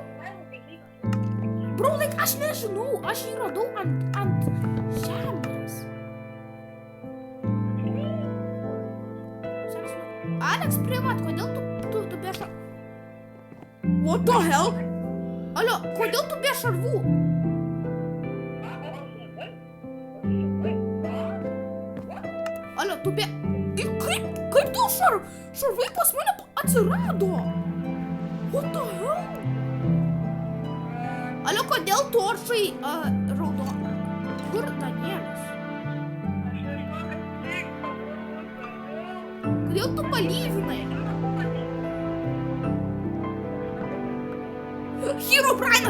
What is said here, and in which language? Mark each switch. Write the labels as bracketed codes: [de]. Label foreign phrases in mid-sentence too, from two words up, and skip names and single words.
[lt] Bro, aš nežinau, aš jį radau ant žemės. Alex, privat, kodėl tu be šarvų? [en] What the hell? [lt] Alio, kodėl tu be šarvų? Alio, tu be... Kaip tu šarvai pas mane atsirado? [en] What the hell? [lt] Alio, kodėl toršai raudona? Kur Danielis? Kodėl tu palyvinai? Herobrine'as!